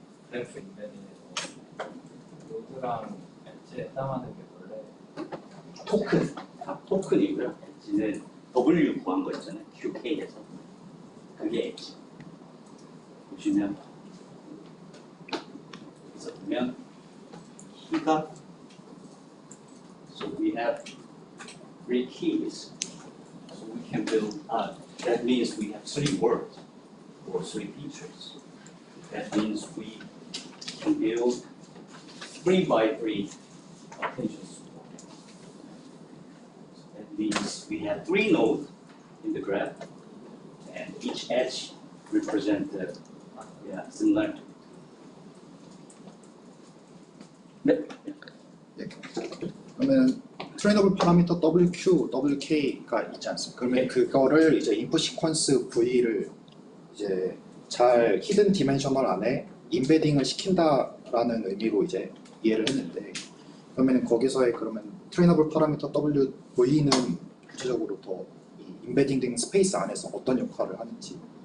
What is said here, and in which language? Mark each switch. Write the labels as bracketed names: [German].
[Korean] 그래프 인벤딩에서 노드랑 엣지에 해당하는 게 원래 토큰. 토큰이고요. 엣지는 W 구한 거 있잖아요. QK에서. 그게 엣지. 보시면 여기서 보면 키가 [English] so we have 3 keys. So we can build that means we have 3 words or 3 features. That means we can build 3 by 3 attentions. That means we have 3 nodes in the graph, and each edge represents the similarity. [Korean] 네. 그러면 트레이너블 파라미터 WQ, WK가 있지 않습니까? 그러면 그거를 이제 인풋 시퀀스 V를 이제 잘 히든 디멘셔널 안에 인베딩을 시킨다라는 의미로 이제 이해를 했는데, 그러면 거기서의 그러면 트레이너블 파라미터 WV는 구체적으로 더 이 인베딩 스페이스 안에서 어떤 역할을 하는지.